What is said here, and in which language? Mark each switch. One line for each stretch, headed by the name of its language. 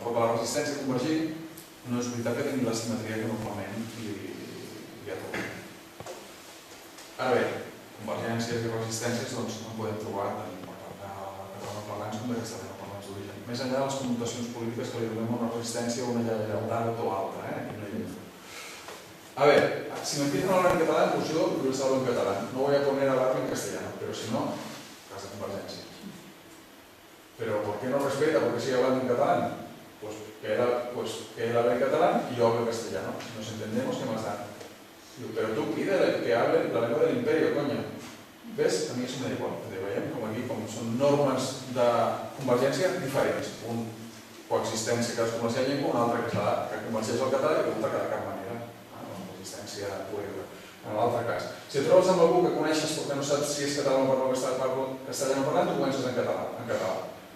Catalan: Però que la resistència a convergir no és veritat que tingui la simetria que normalment li atorga. Ara bé, convergències i resistències doncs no podem trobar tant per part de catalanoparlants com de castellanoparlants d'origen. Més enllà de les connotacions polítiques que li donem a una resistència o una lleialtat o altra.
Spanish: A ver, si me empiezan a hablar en catalán, pues yo les hablo en catalán. No voy a poner a hablar en castellano, pero si no, casa de convergencia. Pero ¿por qué no respeta? ¿Por qué sigue hablando en catalán? Pues que él habla en catalán y yo hablo en castellano. Nos entendemos, ¿qué más da? Pero tú pide que hable la lengua del imperio, coño. ¿Ves? A mí eso me da igual.
Catalan: Veiem com aquí, com són normes de convergència diferents. Un coexistència que es convergeix en llengua, un altre que convergeix al català i que no de cap manera. Coexistència pura. En l'altre cas. Si et trobes amb algú que coneixes perquè no saps si és català o castellano parlant, tu comences en català.